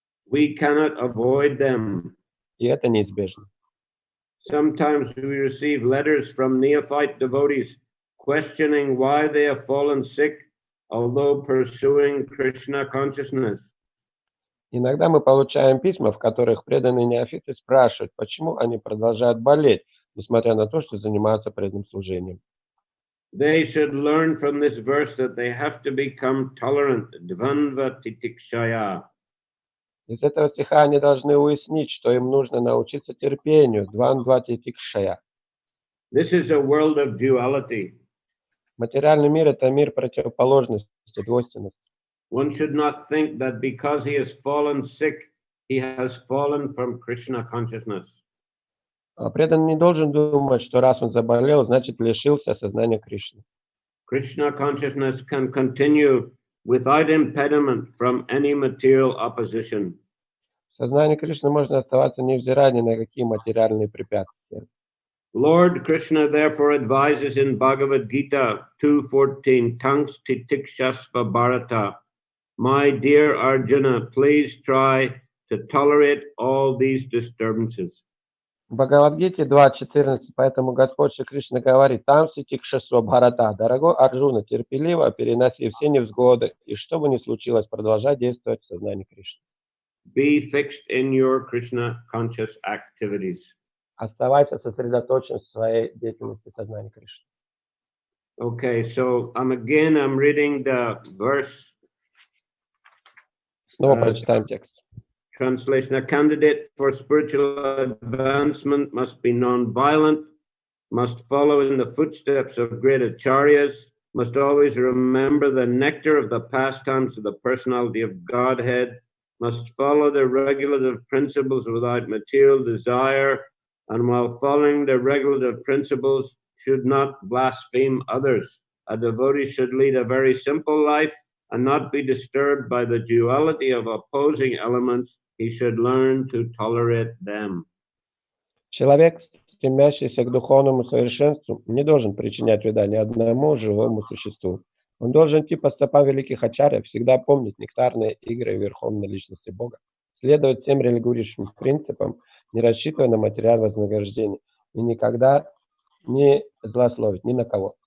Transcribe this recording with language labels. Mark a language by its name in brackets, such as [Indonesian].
[English] We cannot avoid them. [Russian] И это неизбежно. [English] Sometimes we receive letters from neophyte devotees questioning why they have fallen sick, although pursuing Krishna consciousness. [Russian] Иногда мы получаем письма, в которых преданные неофиты спрашивают, почему они продолжают болеть, несмотря на то, что занимаются преданным служением. [English] They should learn from this verse that they have to become tolerant. [Sanskrit] Dvandva titikshaya. [Russian] Из этого стиха они должны уяснить, что им нужно научиться терпению, [Sanskrit] двандва титикшая. [English] This is a world of duality. [Russian] Материальный мир – это мир противоположности, двойственности. [English] One should not think that because he has fallen sick, he has fallen from Krishna consciousness. [Russian] Преданный не должен думать, что раз он заболел, значит лишился сознания Кришны. [English] Krishna consciousness can continue without impediment from any material opposition. [Russian] Сознание Кришны можно оставаться невзирая ни на какие материальные препятствия. [English] Lord Krishna therefore advises in Bhagavad Gita 2:14, [Sanskrit] Tanks titikshasva bharata. [English] My dear Arjuna, please try to tolerate all these disturbances. [Russian] В Бхагавад-гите 2.14, поэтому Господь Шри Кришна говорит, [Sanskrit] там ситикшасва бхарата, [Russian] дорогой Арджуна, терпеливо переноси все невзгоды, и что бы ни случилось, продолжай действовать в сознании Кришны. [English] Be fixed in your Krishna conscious activities. [Russian] Оставайся сосредоточен в своей деятельности сознания Кришны. [English] Okay, so I'm reading the verse. [Russian] Снова прочитаем текст. [English] Translation: a candidate for spiritual advancement must be non-violent, must follow in the footsteps of great acharyas, must always remember the nectar of the pastimes of the personality of Godhead, must follow the regulative principles without material desire, and while following the regulative principles should not blaspheme others. A devotee should lead a very simple life and not be disturbed by the duality of opposing elements. He should learn to tolerate them. [Russian] Человек, стремящийся к духовному совершенству, не должен причинять вреда ни одному живому существу. Он должен идти по стопам великих ачарьев, всегда помнить нектарные игры Верховной Личности Бога, следовать всем религиозным принципам, не рассчитывая на материальное вознаграждение и никогда не злословить ни на кого.